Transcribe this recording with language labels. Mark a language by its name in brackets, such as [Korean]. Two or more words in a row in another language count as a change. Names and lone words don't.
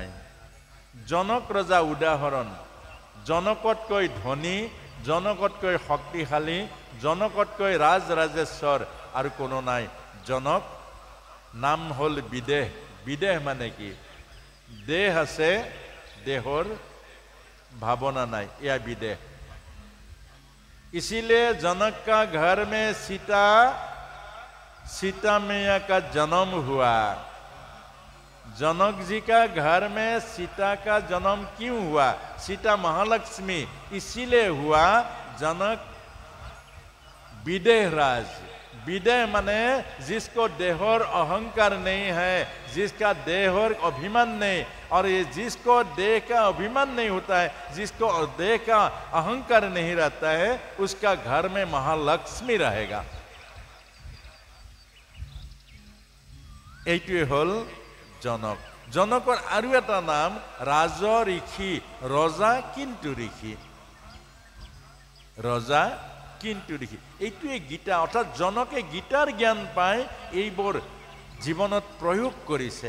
[Assamese] জনক ৰজা উদাহৰণ, জনকতকৈ ধনী, জনকতকৈ শক্তিশালী, জনকতকৈ ৰাজৰাজেশ্বৰ আৰু কোনো নাই। জনক নাম হ'ল বিদেহ। বিদেহ মানে কি? দেহ আছে, দেহৰ [Hindi] भावना नहीं, यह विदेह। इसीलिए जनक का घर में सीता मैया का जन्म हुआ। जनक जी का घर में सीता का जन्म क्यों हुआ? सीता महालक्ष्मी इसीलिए हुआ। जनक विदेह राज। विदेह माने जिसको देहर अहंकार नहीं है, जिसका देहर अभिमान नहीं, और ये जिसको देह का अभिमान नहीं होता है, जिसको देह का अहंकार नहीं रहता है, उसका घर में महालक्ष्मी रहेगा। [Assamese] এইটোৱে হল জনক। জনকৰ আৰু এটা নাম ৰাজ ঋষি, ৰজা কিন্তু ঋষি। ৰজা কিন্তু ঋষি, এইটোৱে গীতা। অৰ্থাৎ জনকে গীতাৰ জ্ঞান পাই এইবোৰ জীৱনত প্ৰয়োগ কৰিছে।